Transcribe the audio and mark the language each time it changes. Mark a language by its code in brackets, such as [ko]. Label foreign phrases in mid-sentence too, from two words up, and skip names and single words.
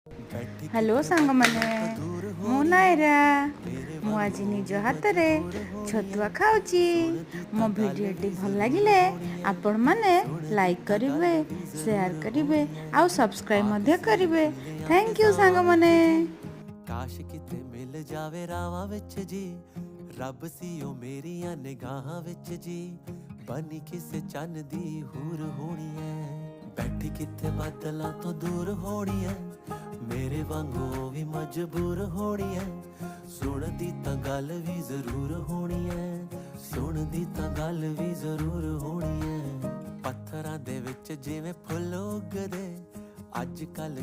[or] ହେଲୋ ସାଙ୍ଗ ମାନେ ମୁଁ ନାୟରା ମୁଁ ଆଜି ନିଜ ହାତ ରେ ଛତୁଆ ଖାଉଛି। ମୋ ଭିଡିଓଟି ଭଲ ଲାଗିଲେ ଆପଣ ମାନେ ଲାଇକ କରିବେ, ସେୟାର କରିବେ ଆଉ ସବସ୍କ୍ରାଇବ ମଧ୍ୟ କରିବେ। [en] thank you [or] ସାଙ୍ଗ ମାନେ। [pa] ਕਾਸ਼ ਕਿਤੇ ਮਿਲ ਜਾਵੇ ਰਾਵਾਂ ਵਿੱਚ ਜੀ, ਰੱਬ ਸੀ ਓ ਮੇਰੀਆਂ ਨਿਗਾਹਾਂ ਵਿੱਚ ਜੀ, ਬਣੀ ਕਿਸੇ ਚੰਨ ਦੀ ਹੂਰ ਹੋਣੀ ਹੈ, ਬੈਠੀ ਕਿਤੇ ਬੱਦਲਾਂ ਤੋਂ ਦੂਰ ਹੋਣੀ ਹੈ, ਮੇਰੇ ਵਾਂਗੂ ਭੀ ਮਜਬੂਰ ਹੋਣੀ ਹੈ, ਸੁਣਦੀ ਤਾਂ ਗੱਲ ਭੀ ਜ਼ਰੂਰ ਹੋਣੀ ਹੈ, ਸੁਣਦੀ ਤਾਂ ਗੱਲ ਭੀ ਜ਼ਰੂਰ ਹੋਣੀ ਹੈ, ਪੱਥਰਾਂ ਦੇ ਵਿੱਚ ਜਿਵੇਂ ਫੁੱਲ ਉੱਗਦੇ ਅੱਜ ਕੱਲ੍ਹ